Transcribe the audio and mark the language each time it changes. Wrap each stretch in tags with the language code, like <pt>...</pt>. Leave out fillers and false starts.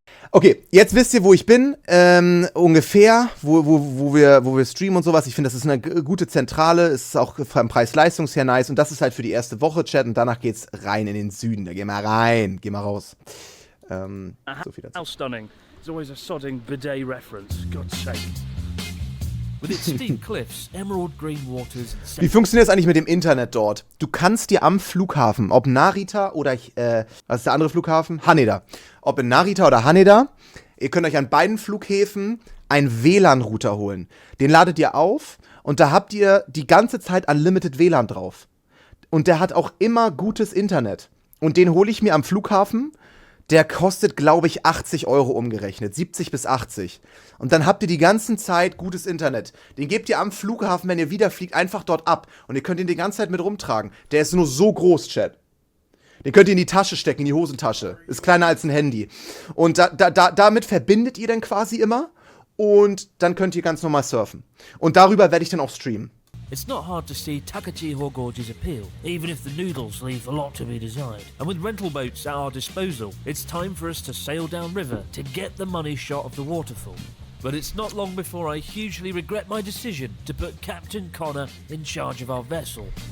<de>Okay, jetzt wisst ihr, wo ich bin, ungefähr, wo wir streamen und sowas. Ich finde, das ist eine gute Zentrale, es ist auch vom Preis-Leistungs her nice und das ist halt für die erste Woche, Chat, und danach geht's rein in den Süden. Da gehen wir rein, gehen wir raus. So viel dazu.</de> <en>How stunning. It's always a sodding bidet reference, God's sake. With its steep cliffs, emerald green waters...</en> <de>Wie funktioniert das eigentlich mit dem Internet dort? Du kannst dir am Flughafen, ob Narita oder, was ist der andere Flughafen? Haneda. Ob in Narita oder Haneda, ihr könnt euch an beiden Flughäfen einen WLAN-Router holen. Den ladet ihr auf und da habt ihr die ganze Zeit Unlimited WLAN drauf. Und der hat auch immer gutes Internet. Und den hole ich mir am Flughafen. Der kostet, glaube ich, 80 € umgerechnet. 70 bis 80. Und dann habt ihr die ganze Zeit gutes Internet. Den gebt ihr am Flughafen, wenn ihr wieder fliegt, einfach dort ab. Und ihr könnt ihn die ganze Zeit mit rumtragen. Der ist nur so groß, Chat. Den könnt ihr in die Tasche stecken, in die Hosentasche. Ist kleiner als ein Handy. Und damit verbindet ihr dann quasi immer. Und dann könnt ihr ganz normal surfen. Und darüber werde ich dann auch streamen.</de> <en>It's not hard to see Takachihou Gorge's appeal, even if the noodles leave a lot to be desired. And with rental boats at our disposal, it's time for us to sail downriver to get the money shot of the waterfall. But it's not long before I hugely regret my decision to put Captain Connor in charge of our vessel.</en>